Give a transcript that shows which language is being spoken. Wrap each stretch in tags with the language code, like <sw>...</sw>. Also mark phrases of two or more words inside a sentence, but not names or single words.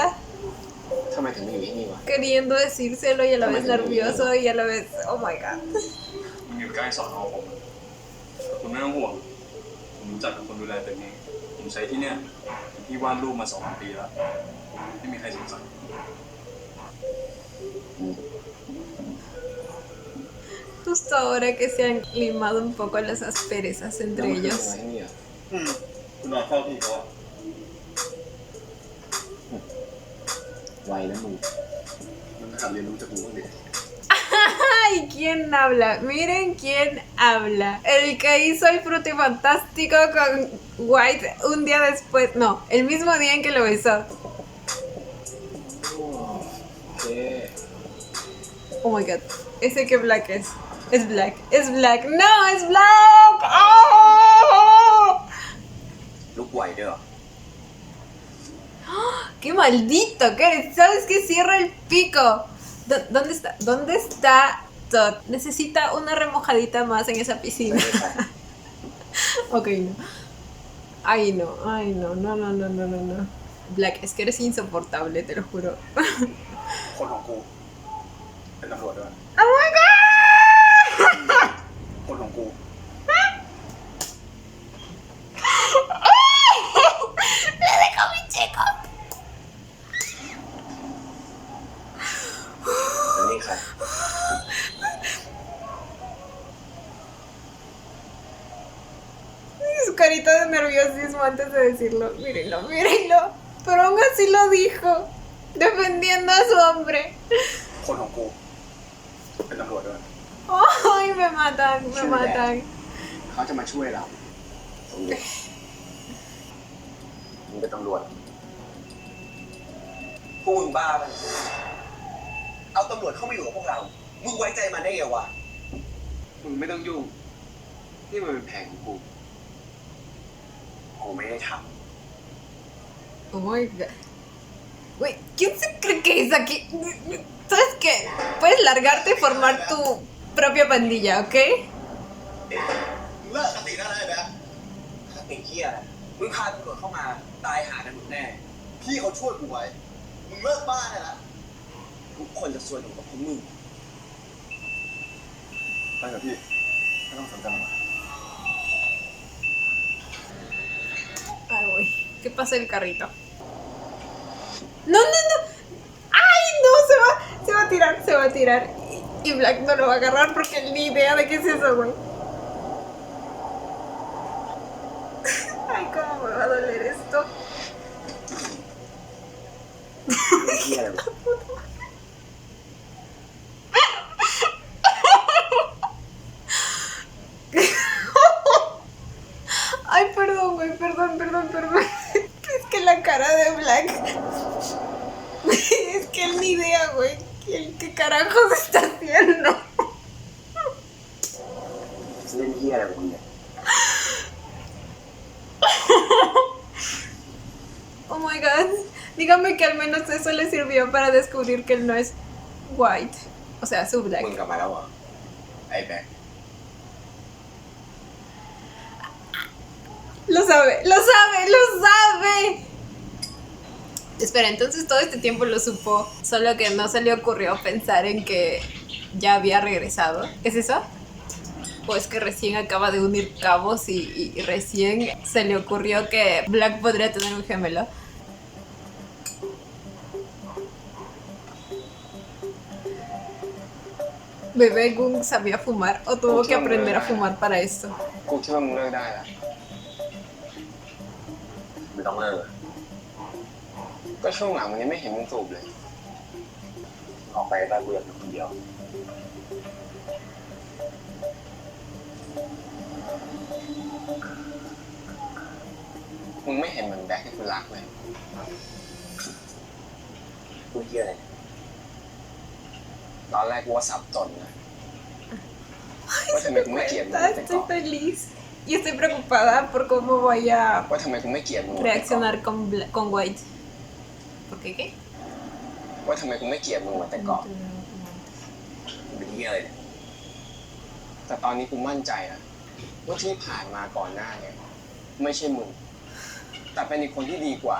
<th>ทำไมถึงมาอยู่ที่นี่วะ</th> <es>queriendo decírselo y a la vez nervioso y a la vez,</es> <en>oh my god.</en> <th>มึงอยู่ใกล้สอนอผมคุณไม่ต้องห่วง ผมรู้จักกับคนดูแลตึกนี้ ผมใช้ที่เนี่ยพี่วาดรูปมา2 ปีแล้วไม่มีใครสงสัย</th> <es>Justo ahora que se han limado un poco las asperezas</es> <th>แล้ว</th> <es>entre</es> <th>มันคือ</th> <es>ellos.</es> <th>ทำไมที่นี่อ่ะ คุณนอนเฝ้าพี่เขาอะ ไวนะมึง มันหัดเรียนรู้จากมึงบ้างดิ</th> <es>¡Ay! ¿Quién habla? Miren quién habla. El que hizo el frutifantástico con White un día después. No, el mismo día en que lo besó.</es> <th>โอเค</th> <en>Oh my god.</en> <es>Ese que Black es. Es Black. Es Black. ¡No! ¡Es Black! ¡Oh!</es> <th>ลุกไวด้วยเหรอ</th> <es>¡Qué maldito que eres! ¿Sabes qué? Cierra el pico. ¿Dónde está? ¿Dónde está Todd? Necesita una remojadita más en esa piscina.</es> <th>ไม่ใช่</th> <es>Ok, no. Ay, no. Ay, no. No, no, no, no, no, no. Black, es que eres insoportable, te lo juro.</es> <th>คนของกูเป็นตำรวจด้วย</th> <en>¡Oh my god!</en> <th>คนของกู</th> <es>¡Le dejó mi chico!</es> <th>แล้วนี่ใคร</th> <es>Su carita de nerviosismo antes de decirlo. Mírenlo, mírenlo. Pero aún así lo dijo. Defendiendo a su hombre.</es> <th>คนของกูเป็นตำรวจด้วย</th> <es>¡Ay, me matan! Me matan.</es> <th>เขาจะมาช่วยเราตำรวจมึงเป็นตำรวจพวกมึงบ้าไปะเอาตำรวจเข้ามาอยู่กับพวกเรา มึงไว้ใจมันได้ไงวะ มึงไม่ต้องยุ่งนี่มันเป็นแผนของกู กูไม่ได้ท</th> <en>Oh my god.</en> <es>Güey, ¿quién se cree que es aquí? ¿Sabes qué? Puedes largarte y formar tu propia pandilla, ¿ok?</es> <th>ำเลิกสติได้เลยนะสติเหี้ยอะไรมึงพาตำรวจเข้ามาตายหากันหมดแน่ พี่เขาช่วยกูไว้ มึงเลิกบ้าได้ละทุกคนจะซวยถึงกับพวกมึง ไปกับพี่ไม่ต้องสนใจมัน</th> <es>Ay, güey. ¿Qué pasa el carrito? ¡No, no, no! ¡Ay, no! Se va a tirar, se va a tirar. Y Black no lo va a agarrar porque ni idea de qué es eso, güey. Ay, cómo me va a doler esto.</es> <th>เหี้ยอะไรวะ</th> <es>Ay, perdón, güey, perdón, perdón, perdón. Es que la cara de Black. Es que él ni idea, güey. ¿Qué carajos está haciendo?</es> <th>เล่นเหี้ยอะไรของมึงเนี่ย</th> <en>Oh my god.</en> <es>Dígame que al menos eso le sirvió para descubrir que él no es white. O sea, su</es> <th>มึง</th> <es>black.</es> <th>กลับมาแล้วเหรอ ไอ้แบ็ค</th> <es>Lo sabe, lo sabe, lo sabe. Espera, entonces todo este tiempo lo supo, solo que no se le ocurrió pensar en que ya había regresado. ¿Es eso? ¿O es que recién acaba de unir cabos y recién se le ocurrió que Black podría tener un gemelo? ¿Bebé Gung sabía fumar o tuvo que aprender a fumar para esto?</es> <th>กูคิดว่ามึงเลิกได้แล้ว ไม่ต้องเลิก ก็ช่วงหลังมันยังไม่เห็นมึงสูบเลย ออกไปได้กูอยากอยู่คนเดียว มึงไม่เห็นเหมือนแบ็คที่กูรักเลย กูเหี้ยอะไร ตอนแรกกูว่าสับจนนะว่าทำไมกูไม่เกลียดมึงแต่</th> <es>Estoy</es> <th>ก่อน</th> <es>feliz y estoy preocupada por cómo voy a</es> <th>ว่าทำไมกูไม่เกลียดมึงแต่ก่อน</th> <es>reaccionar con White. ¿Por qué qué?</es> <th>ว่าทำไมกูไม่เกลียดมึงเหมือนแต่ก่อน มึงเป็นเหี้ยอะไรเนี่ย แต่ตอนนี้กูมั่นใจนะว่าที่ผ่านมาก่อนหน้าเนี่ยไม่ใช่มึง แต่เป็นอีกคนที่ดีกว่า</th>